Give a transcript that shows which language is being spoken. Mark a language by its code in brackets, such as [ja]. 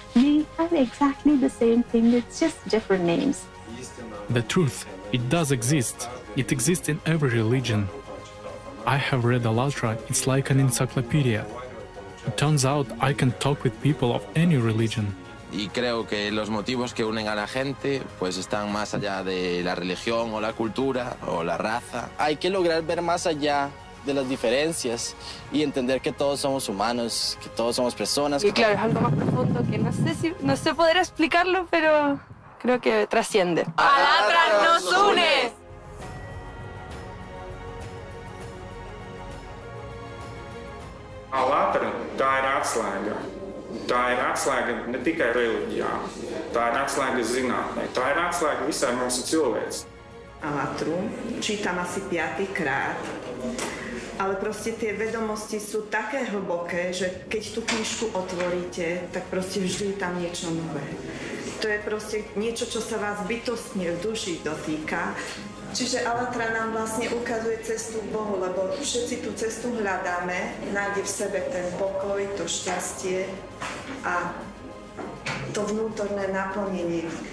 [en] We have exactly the same thing, it's just different names. The truth, it does exist. It exists in every religion. I have read ALLATRA, it's like an encyclopedia. It turns out I can talk with people of any religion. [es] Y creo que los motivos que unen a la gente pues están más allá de la religión o la cultura o la raza. Hay que lograr ver más allá de las diferencias y entender que todos somos humanos, que todos somos personas. Y claro, es algo más profundo que no sé poder explicarlo, pero creo que trasciende. ALLATRA nos une! [lv] ALLATRA, tā ir atslēga. Tā ir atslēga ne tikai reliģijā, tā ir atslēga zinātnē, tā ir atslēga visai mūsu cilvēcei. [sk] Allatru. Čítam asi 5. krát. Ale proste tie vedomosti sú také hlboké, že keď tú knižku otvoríte, tak proste vždy je tam niečo nové. To je proste niečo, čo sa vás bytostne v duši dotýka. Čiže Allatra nám vlastne ukazuje cestu k Bohu, lebo všetci tú cestu hľadáme, nájde v sebe ten pokoj, to šťastie a to vnútorné naplnenie.